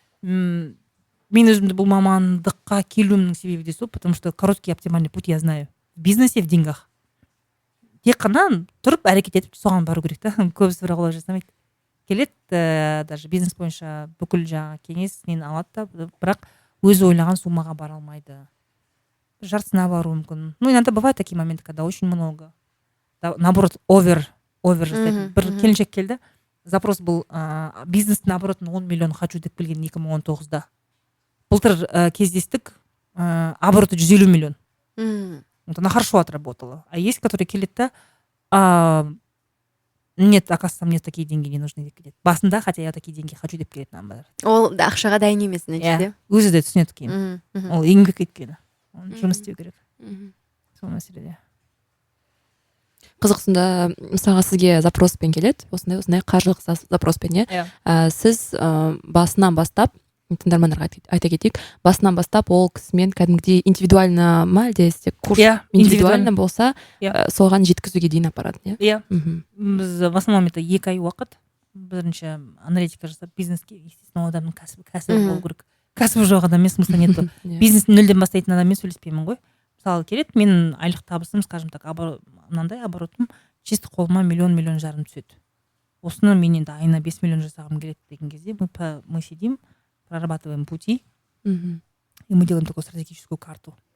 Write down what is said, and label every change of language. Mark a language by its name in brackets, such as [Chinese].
[Kazakh] Мен өзімді бұл мамандыққа келуімнің себебі де сол, [Russian] потому что короткий оптимальный путь я знаю. В бизнесе, в деньгах. [Kazakh] Тек қана тұрып әрекет етіп соған бару керек та. Көбісі бірақ олай жасамайды. Келеді, даже бизнес бойынша бүкіл жаңа кеңес нені алады да, бірақ өзі ойлаған суммаға бара алмайды. жартысына баруы мүмкін. [Russian] Ну, иногда бывают такие моменты, когда очень много. Наоборот, [Kazakh] овер жасайды. Бір келіншек келді, [Russian] запрос был бизнес, наоборот, 10 миллион хочу деп келген 2019-да. [Kazakh] Былтыр кездестік, обороты 150 миллион. [Russian] Вот она хорошо отработала. А есть, которые [Kazakh] келеді да, [Russian] нет, оказывается, мне такие деньги не нужны деп келеді. Басында, хотя я такие деньги хочу деп келеді наоборот. [Kazakh] Ол ақшаға дайын емес нәтижеде. Өзі де түсінеді кейін. Ол еңбек еткені. Жұмыс істеу керек. Сол мәселеде. Қызық, сонда мысалға сізге запроспен келеді, осындай қаржылық запроспен, сіз басынан бастап, тыңдармандарға айта кетейік, басынан бастап ол кісімен кәдімгідей индивидуально ма, әлде курс индивидуально болса, соған жеткізуге дейін апарады, иә? Біз в основном это 2 ай уақыт. Бірінші аналитика жасап, бизнеске, естественно, адамның кәсібі болу керек. Кәсібі жоқ адам емес, смысла нетті. Бизнесін нөлден бастайтын адаммен сөйлеспеймін ғой. Мысалы келеді, менің айлық табысым, скажем так, мынандай оборотым чисто қолыма 1,5 миллион түседі. Осыны мен енді айына 5 миллион жасағым келеді деген кезде [Russian] мы сидим, прорабатываем пути, и мы делаем такую стратегическую карту.